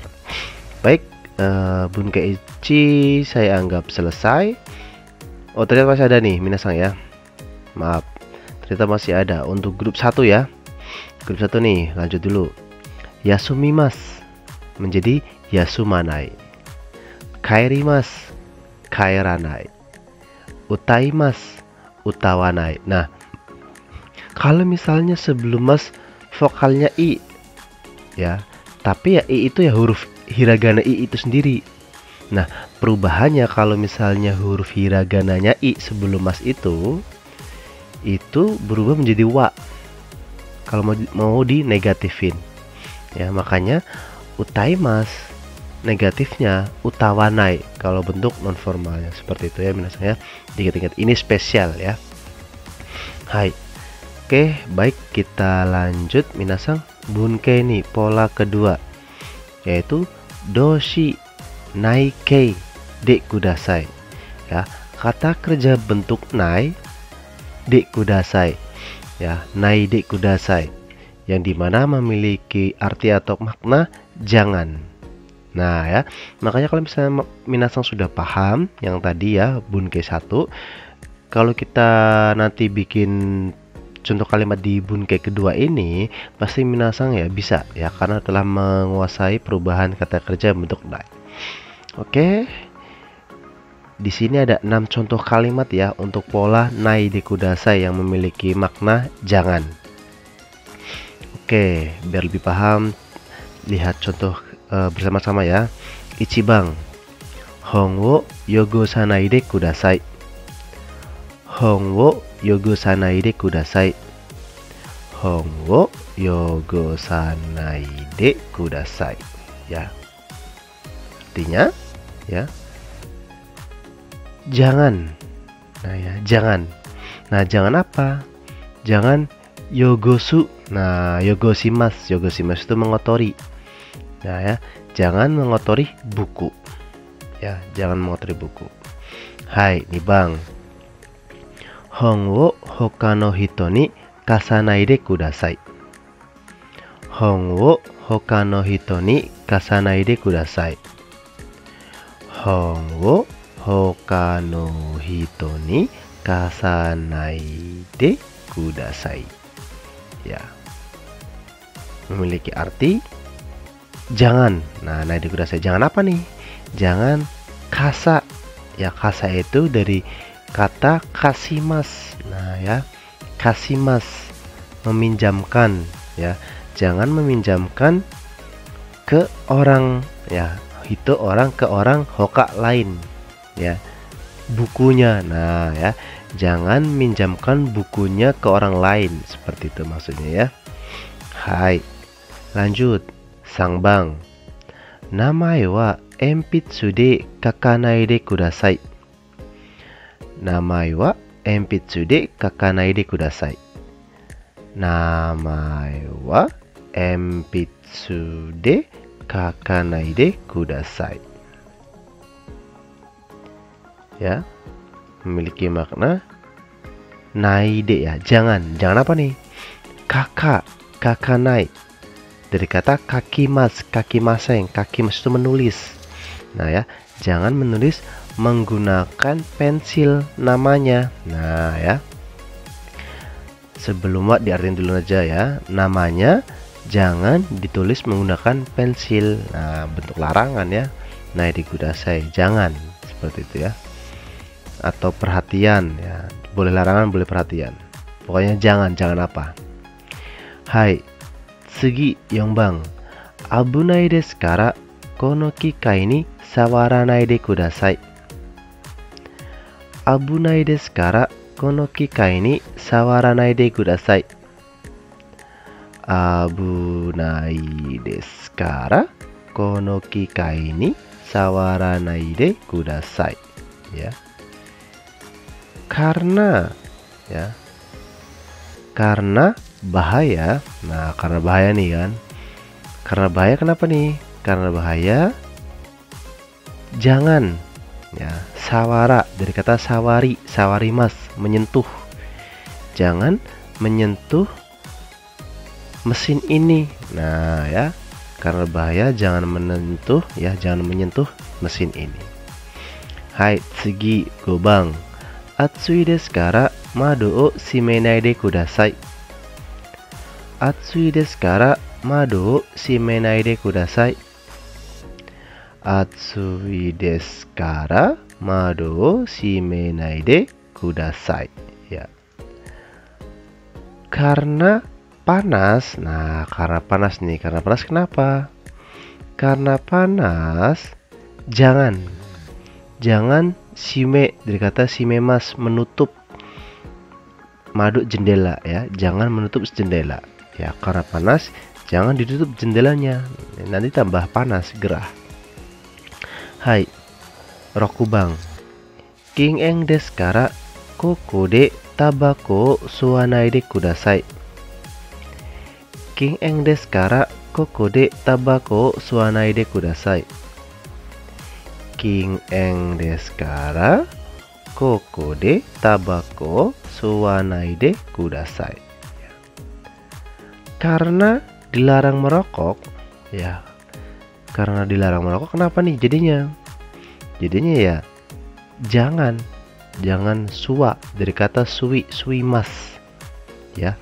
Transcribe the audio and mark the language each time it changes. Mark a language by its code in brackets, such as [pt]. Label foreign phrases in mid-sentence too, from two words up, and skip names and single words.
[id] Baik, [ja] 文型一 [id] saya anggap selesai. Oh, ternyata masih ada nih minasang ya. Maaf, ternyata masih ada untuk grup 1 ya. Grup 1 nih, lanjut dulu. Yasumimasu menjadi yasumanai. [ja] 帰ります、帰らない. 歌います、歌わない. [id] Nah, kalau misalnya sebelum mas vokalnya i ya, tapi ya i itu ya huruf hiragana i itu sendiri. Nah, perubahannya kalau misalnya huruf hiragananya i sebelum mas itu berubah menjadi wa. Kalau mau di negatifin ya, makanya utaimasu negatifnya utawanai kalau bentuk non formalnya, seperti itu ya minasang ya. Ingat-ingat ini spesial ya. Hai. Oke, baik, kita lanjut minasang. Bunkei nih pola kedua yaitu [ja] 動詞ない形でください [id] ya. Kata kerja bentuk [ja] ないでください [id] ya, [ja] ないでください, [id] yang dimana memiliki arti atau makna jangan. Nah ya, makanya kalau misalnya minasang sudah paham yang tadi ya Bunkei 1, kalau kita nanti bikin contoh kalimat di Bunkei kedua ini, pasti minasang ya bisa ya, karena telah menguasai perubahan kata kerja bentuk nai. Oke, di sini ada 6 contoh kalimat ya untuk pola [ja] ないでください [id] yang memiliki makna jangan. Oke, biar lebih paham, lihat contoh bersama-sama ya. [ja] 一番、本を汚さないでください. 本を汚さないでください. 本を汚さないでください. [id] Ya. Artinya ya, jangan. Nah ya, jangan. Nah, jangan apa? Jangan yogosu. Nah, yogosimasu. Yogosimasu itu mengotori. Nah ya, jangan mengotori buku. Ya, jangan mengotori buku. Hai, nih Bang. [ja] 本をほかの人に貸さないでください. 本をほかの人に貸さないでください. 本をほかの人に貸さないでください. [id] Ya. Memiliki arti jangan. Nah, [ja] ないでください [id] jangan apa nih? Jangan kasa. Ya, kasa itu dari kata kasimas. Nah, ya, kasimas meminjamkan ya. Jangan meminjamkan ke orang ya. Itu orang ke orang, hoka lain ya. Bukunya. Nah, ya, jangan minjamkan bukunya ke orang lain, seperti itu maksudnya ya. Hai. Lanjut. [ja] 三番、名前は鉛筆で書かないでください. 名前は鉛筆で書かないでください. 名前は鉛筆で書かないでください. [id] Ya, memiliki makna [ja] ないで [id] ya, jangan. Jangan apa nih? Kakak, kakanai. Dari kata [ja] 書きます、書きません. [id] Kakimas itu menulis. Nah ya, jangan menulis menggunakan pensil namanya. Nah ya, sebelum diartikan dulu aja ya. Namanya jangan ditulis menggunakan pensil. Nah, bentuk larangan ya. [ja] ないでください, [id] jangan, seperti itu ya. Atau perhatian ya. Boleh larangan, boleh perhatian. Pokoknya jangan apa? Hai. [ja] 次、四番. 危ないですからこの機械に触らないでください. 危ないですからこの機械に触らないでください. 危ないですからこの機械に触らないでください. [id] Ya. Karena ya. Karena bahaya. Nah, karena bahaya nih kan. Karena bahaya kenapa nih? Karena bahaya jangan ya, sawara dari kata [ja] 触り、触ります, [id] menyentuh. Jangan menyentuh mesin ini. Nah, ya. Karena bahaya jangan menyentuh ya, jangan menyentuh mesin ini. Hai, [ja] 次五番。暑いですから窓を閉めないでください. 暑いですから窓を閉めないでください. 暑いですから窓を閉めないでください. [id] Ya. Karena panas. Nah, karena panas nih. Karena panas kenapa? Karena panas jangan shime dari kata shimemas, menutup. Madu jendela ya, jangan menutup jendela ya. Karena panas jangan ditutup jendelanya, nanti tambah panas, gerah. [ja] はい、六番. 禁煙ですからここでタバコ吸わないでください. 禁煙ですからここでタバコ吸わないでください. 禁煙ですからここでタバコ吸わないでください. [id] Karena dilarang merokok ya. Karena dilarang merokok kenapa nih jadinya? Jadinya ya jangan suwa dari kata suimas ya.